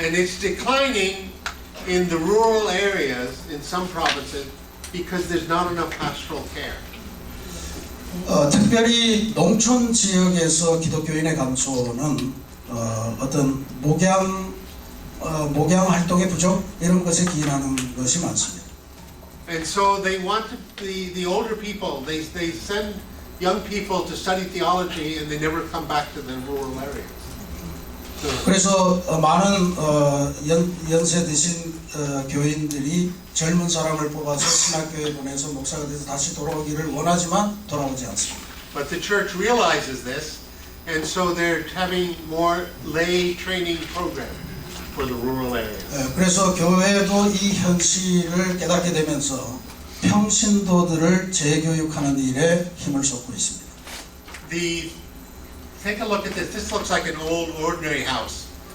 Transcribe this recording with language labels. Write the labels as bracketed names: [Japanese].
[English] And it's declining in the rural areas in some provinces because there's not enough pastoral care. [Korean] 특별히 농촌 지역에서 기독교인의 감소는 어떤 목양 활동의 부족 이런 것에 기인하는 것이 많습니다. [English] And so they want the older people, they send young people to study theology and they never come back to the rural areas. [Korean] 그래서 많은 연세 드신 교인들이 젊은 사람을 뽑아서 신학교에 보내서 목사가 돼서 다시 돌아오기를 원하지만 돌아오지 않습니다. [English] But the church realizes this, and so they're having more lay training programs for the rural areas. [Korean] 그래서 교회도 이 현실을 깨닫게 되면서 평신도들을 재교육하는 일에 힘을 쏟고 있습니다. [English] Take a look at this. This looks like an old ordinary house.